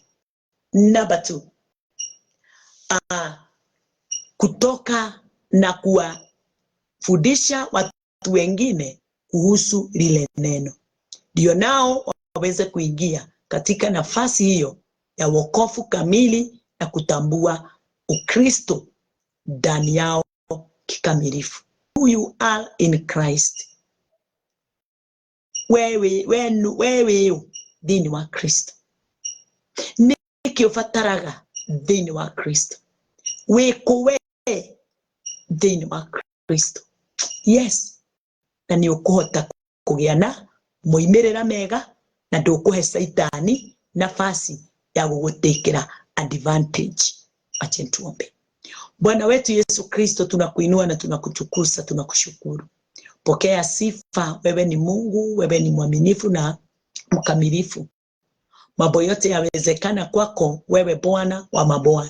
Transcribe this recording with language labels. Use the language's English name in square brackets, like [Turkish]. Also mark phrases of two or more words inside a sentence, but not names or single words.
[Swahili] Number 2, kutoka na kuwafundisha watu wengine kuhusu lile neno, ndio nao waweze kuingia katika nafasi hiyo ya wokovu kamili na kutambua Ukristo ndani yao kikamilifu. [English] Who you are in Christ. [Kikuyu] Wewe thini wa Kristo. Niki ufataraga thini wa Kristo. Wekuwe thini wa Kristo. Yes. Na ni ukuhota kugĩa na moimerera mega, na ndukuhe Saitani nafasi ya gugutekera advantage. [Swahili] Acha tuombe. Bwana wetu Yesu Kristo, tunakuinua na tunakutukuza, tunakushukuru. Pokea sifa. Wewe ni Mungu, wewe ni mwaminifu na mkamilifu. Mambo yote yawezekana kwako, wewe Bwana wa mabwana.